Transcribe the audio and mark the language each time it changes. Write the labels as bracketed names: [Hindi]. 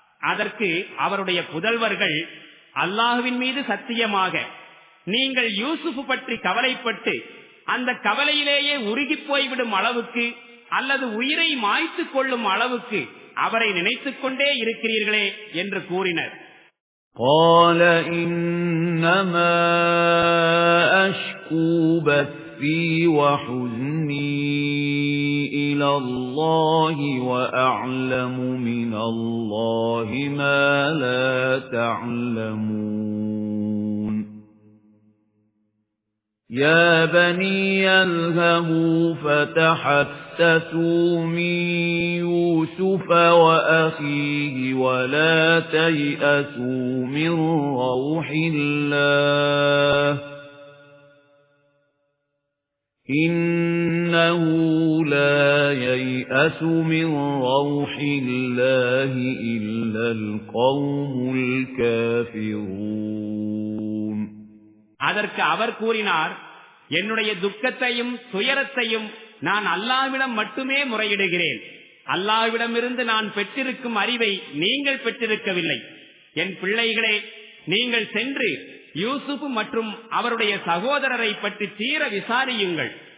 [Tamil] அதற்கு அவருடைய புதல்வர்கள், அல்லாஹுவின் மீது சத்தியமாக நீங்கள் யூசுப் பற்றி கவலைப்பட்டு அந்த கவலையிலேயே உருகிப் போய்விடும் அளவுக்கு அல்லது உயிரை மாய்த்துக் கொள்ளும் அளவுக்கு அவரை நினைத்துக் கொண்டே இருக்கிறீர்களே என்று கூறினர். [Arabic] قال إنما أشكو بثي وحزني إلى الله وأعلم من الله ما لا تعلمون يا بني اذهبوا فتحسسوا من يوسف وأخيه ولا تيأسوا من روح الله إنه لا ييأس من روح الله إلا القوم الكافرون. [Tamil] அதற்கு அவர் கூறினார், என்னுடைய துக்கத்தையும் துயரத்தையும் நான் அல்லாஹ்விடம் மட்டுமே முறையிடுகிறேன். அல்லாஹ்விடமிருந்து நான் பெற்றிருக்கும் அறிவை நீங்கள் பெற்றிருக்கவில்லை. என் பிள்ளைகளே, நீங்கள் சென்று யூசுப் மற்றும் அவருடைய சகோதரரை பற்றி தீர விசாரியுங்கள்.